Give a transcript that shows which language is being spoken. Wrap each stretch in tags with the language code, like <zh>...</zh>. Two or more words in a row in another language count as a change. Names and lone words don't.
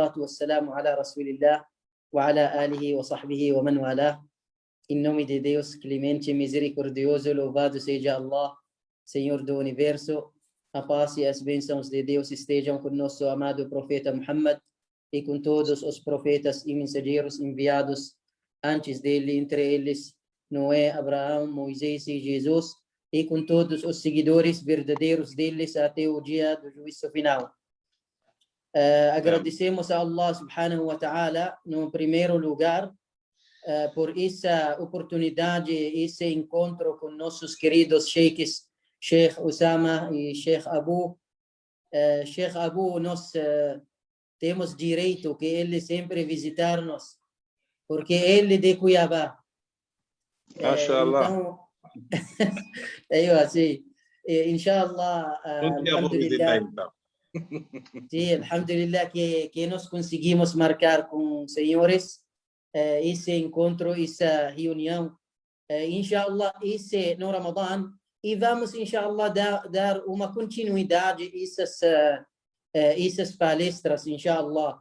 <ar>والصلاة والسلام على رسول الله وعلى آله وصحبه ومن والاه.</ar> <pt>Em nome de Deus, clemente e misericordioso, louvado seja Allah, Senhor do Universo. A paz e as bênçãos de Deus estejam com nosso amado profeta Muhammad e com todos os profetas e mensageiros enviados antes dele, entre eles Noé, Abraão, Moisés e Jesus, e com todos os seguidores verdadeiros deles até o dia do juízo final. Agradecemos a Allah</pt> <ar>سبحانه وتعالى,</ar> <pt>no primeiro lugar, por essa oportunidade, esse encontro com nossos queridos sheikhs, Sheikh Osama e Sheikh Abu. Sheikh Abu, nós temos direito que ele sempre visitar-nos, porque ele é de Cuiabá. Então, assim,</pt> <ar>إن شاء الله، الحمد لله.</ar> <pt>Sim, alhamdulillah que nós conseguimos marcar com senhores esse encontro, essa reunião, inshallah, esse no Ramadan, e vamos, inshallah, dar uma continuidade essas palestras, inshallah.</pt>